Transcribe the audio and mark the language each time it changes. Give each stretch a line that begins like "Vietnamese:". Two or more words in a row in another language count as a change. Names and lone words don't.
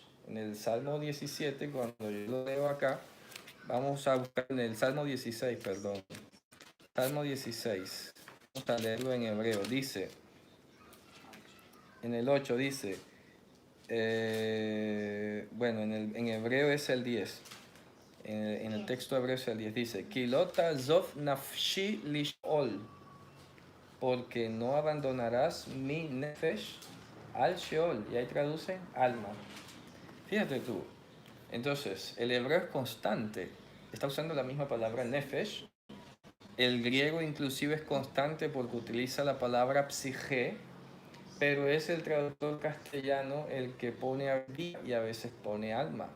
Spanish: En el Salmo 17, cuando yo lo leo acá, vamos a buscar en el Salmo 16, perdón. Salmo 16. Vamos a leerlo en hebreo. Dice, en el 8 dice, en hebreo es el 10. En el texto hebreo es el 10. Dice,
Hebrew: כי לא תעזב נפשי לשאול,
Spanish: porque no abandonarás mi nefesh al Sheol. Y ahí traduce alma. Fíjate tú. Entonces, el hebreo es constante. Está usando la misma palabra nefesh. El griego inclusive es constante porque utiliza la palabra psige, pero es el traductor castellano el que pone vida y a veces pone alma.